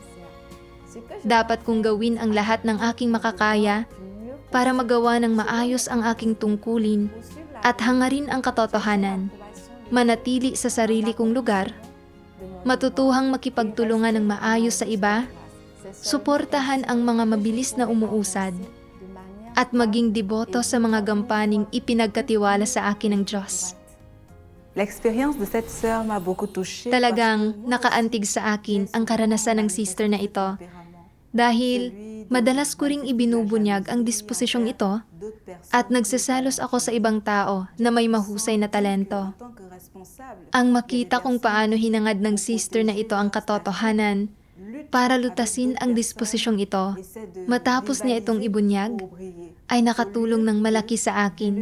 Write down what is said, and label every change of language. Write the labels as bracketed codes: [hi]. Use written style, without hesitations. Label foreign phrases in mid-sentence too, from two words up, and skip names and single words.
[tl] Dapat kong gawin ang lahat ng aking makakaya para magawa ng maayos ang aking tungkulin at hangarin ang katotohanan, manatili sa sarili kong lugar, matutuhang makipagtulungan ng maayos sa iba, suportahan ang mga mabilis na umuusad, at maging deboto sa mga gampaning ipinagkatiwala sa akin ng Diyos. [fr] L'expérience de cette sœur m'a beaucoup touchée. [tl] Talagang nakaantig sa akin ang karanasan ng sister na ito dahil madalas ko ring ibinubunyag ang disposisyong ito at nagseselos ako sa ibang tao na may mahusay na talento. Ang makita kung paano hinangad ng sister na ito ang katotohanan para lutasin ang disposisyong ito matapos niya itong ibunyag ay nakatulong ng malaki sa akin.